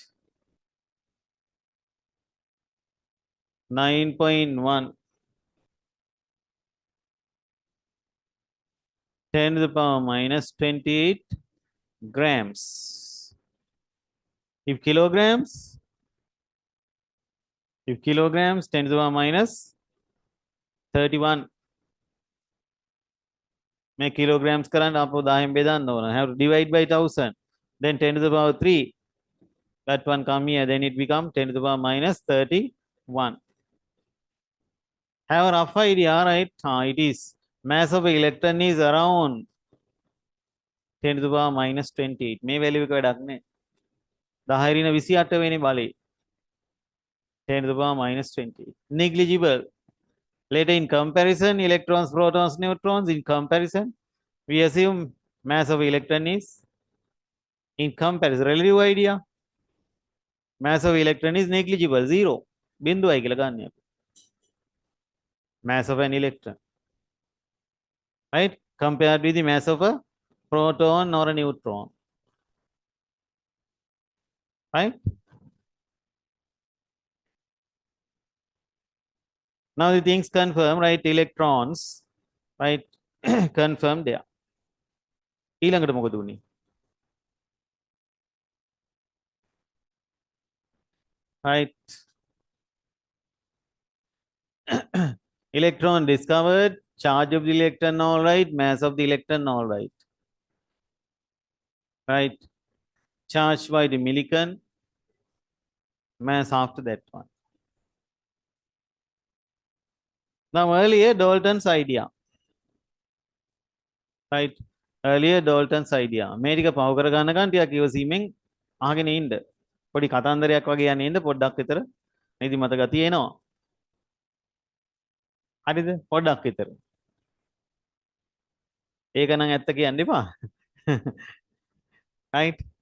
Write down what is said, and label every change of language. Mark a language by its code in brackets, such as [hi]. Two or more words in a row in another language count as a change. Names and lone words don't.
[en] 9.1 10 to the power minus 28 grams. If kilograms 10 to the power minus 31. Make kilograms [si] කරන්න අපෝ 10 බෙදන්න ඕන. [en] Have to divide by 1000. Then 10 to the power 3. That one come here. Then it become 10 to the power minus 31. Have a rough idea, right? It is mass of electron is around 10 to the power minus 28. [si] මේ value එක වැඩක් නෑ. 10 ඍණ 28 වෙනි බලේ. [en] 10 to the power minus 28. Negligible. Later in comparison, electrons, protons, neutrons, in comparison, we assume mass of electron is in comparison. Relative idea. Mass of electron is negligible, 0. [si] බිඳුවයි කියලා ගන්න. [en] Mass of an electron. Right? Compared with the mass of a proton or a neutron. Right? Now the things confirm, right? Electrons, right? Confirm there. [si] ඊළඟට මොකද උනේ? [en] Right? Electron discovered, charge of the electron all right, mass of the electron all right. Right? Charged by the milliton, mass after that one. Now earlier Dalton's idea. Right? Earlier Dalton's idea. [si] මේ ටික පව කර ගන්නකන් ටිකක් ඉවසීමෙන් අහගෙන ඉන්න. පොඩි කතන්දරයක් වගේ යන්නේ ඉන්න පොඩ්ඩක් විතර නිදිමත ගතිය එනවා. හරිද? පොඩ්ඩක් විතර. ඒක නම් ඇත්ත කියන්න එපා. [en] Right?